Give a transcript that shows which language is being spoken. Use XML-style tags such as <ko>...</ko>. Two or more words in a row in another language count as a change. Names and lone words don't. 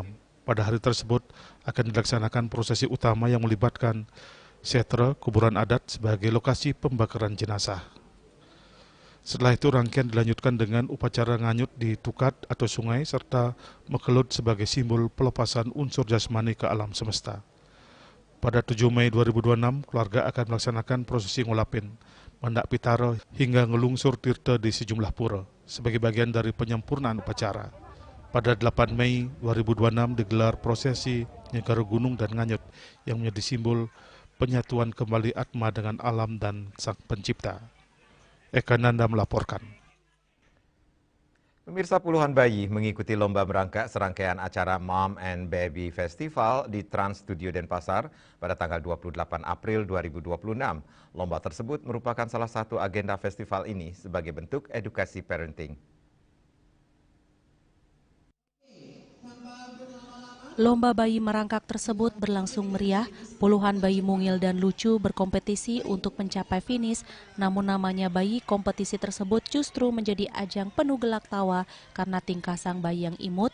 <id>Pada hari tersebut akan dilaksanakan prosesi utama yang melibatkan setra kuburan adat sebagai lokasi pembakaran jenazah. Setelah itu rangkaian dilanjutkan dengan upacara nganyut di tukat atau sungai serta mekelut sebagai simbol pelepasan unsur jasmani ke alam semesta. Pada 7 Mei 2026, keluarga akan melaksanakan prosesi ngulapin, mendak pitara hingga ngelungsur tirta di sejumlah pura sebagai bagian dari penyempurnaan upacara. Pada 8 Mei 2026 digelar prosesi Nyegara Gunung dan Nganyut yang menjadi simbol penyatuan kembali atma dengan alam dan Sang Pencipta. Eka Nanda melaporkan. Pemirsa, puluhan bayi mengikuti lomba merangkak serangkaian acara Mom and Baby Festival di Trans Studio Denpasar pada tanggal 28 April 2026. Lomba tersebut merupakan salah satu agenda festival ini sebagai bentuk edukasi parenting. Lomba bayi merangkak tersebut berlangsung meriah, puluhan bayi mungil dan lucu berkompetisi untuk mencapai finish, namun namanya bayi kompetisi tersebut justru menjadi ajang penuh gelak tawa karena tingkah sang bayi yang imut.</id>